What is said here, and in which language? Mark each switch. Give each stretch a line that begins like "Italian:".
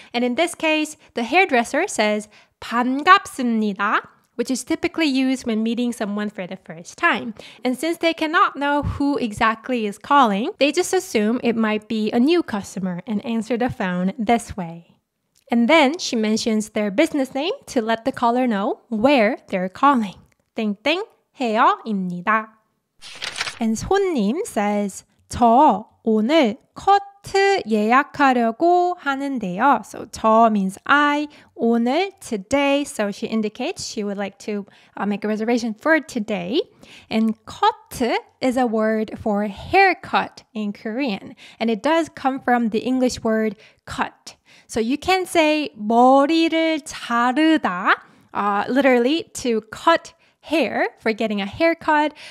English: And in this case, the hairdresser says 반갑습니다, which is typically used when meeting someone for the first time. And since they cannot know who exactly is calling, they just assume it might be a new customer and answer the phone this way. And then she mentions their business name to let the caller know where they're calling.
Korean: 땡땡 헤어입니다.
English: And 손님 says,
Korean: 저 오늘 커트 예약하려고 하는데요.
English: So 저 means I, 오늘, today. So she indicates she would like to make a reservation for today. And 커트 is a word for haircut in Korean. And it does come from the English word cut. So you can say
Korean: 머리를 자르다,
English: literally to cut hair for getting a haircut.